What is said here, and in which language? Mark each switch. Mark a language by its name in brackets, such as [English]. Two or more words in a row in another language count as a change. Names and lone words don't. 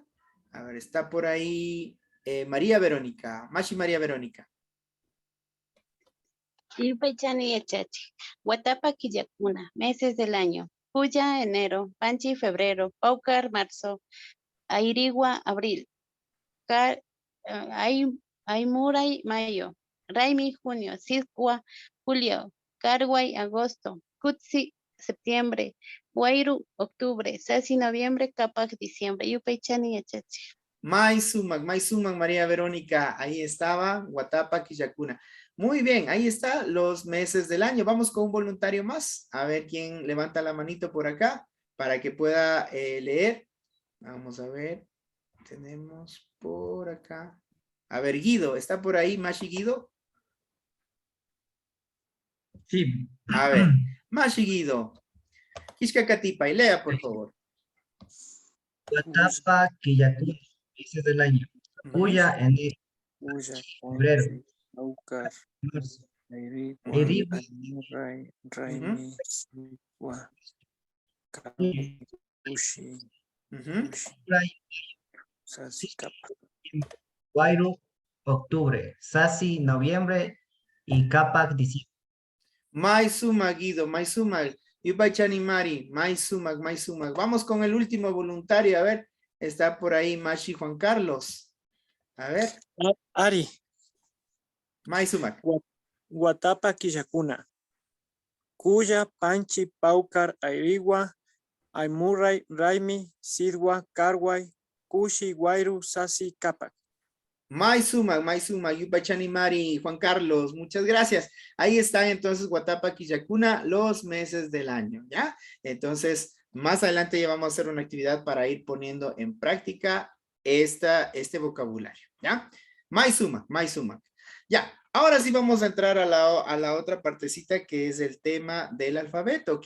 [Spanish] A ver, está por ahí María Verónica, Mashi María Verónica. [Quechua] Yupaychani Yachachi, Huatapa Quillacuna, [Spanish] meses del año. [Quechua] Cuya, enero. Panchi, febrero. Paucar, marzo. Airigua, abril. Aymuray, mayo. Raimi, junio. Sidcua, julio. Carguay, agosto. Cutsi, septiembre. Guayru, octubre. Sasi, noviembre. Capac, diciembre. Yupaychani Yachachi. Maisumac, [Spanish] María Verónica, ahí estaba, [Quechua] Huatapa, Quillacuna. [Spanish] Muy bien, ahí está los meses del año. Vamos con un voluntario más. A ver quién levanta la manito por acá para que pueda leer. Vamos a ver. Tenemos por acá. A ver, Guido, ¿está por ahí Mashi Guido? Sí. A ver, Mashi Guido. Quiscacatipa, y lea, por favor. [Quechua] Huatapa, Quillacuna, [Spanish] meses del año. [Quechua] Cuya, enero, Cuya, [Spanish] febrero, [Quechua] Panchi, Paucar, [Spanish] marzo, [Quechua] Airigua, Airigua, Aymuray, Raimi, Sidwa, [Spanish] junio, [Quechua] Cushi, Ray, Sasi, Capac. [Spanish] Guayru, octubre, Sasi, noviembre y Capac, diciembre. [Quechua] Maisuma, Guido, Maisuma, Yupaychani Mari, Maisuma. [Spanish] Vamos con el último voluntario, a ver, está por ahí Mashi Juan Carlos. A ver. [Quechua] Ari. Maisuma. Huatapa, Quillacuna. Cuya, Panchi, Paucar, Airigua, Aymuray, Raimi, Sidwa, Carguay, Cushi, Guayru, Sasi, Capac. Maisuma, Yupaychani Mari, [Spanish] Juan Carlos, muchas gracias. Ahí están entonces [Quechua] Huatapa, Quillacuna, [Spanish] los meses del año, ¿ya? Entonces, más adelante ya vamos a hacer una actividad para ir poniendo en práctica este vocabulario, ¿ya? [Quechua] Maisuma. [Spanish] Ya, ahora sí vamos a entrar a la otra partecita que es el tema del alfabeto.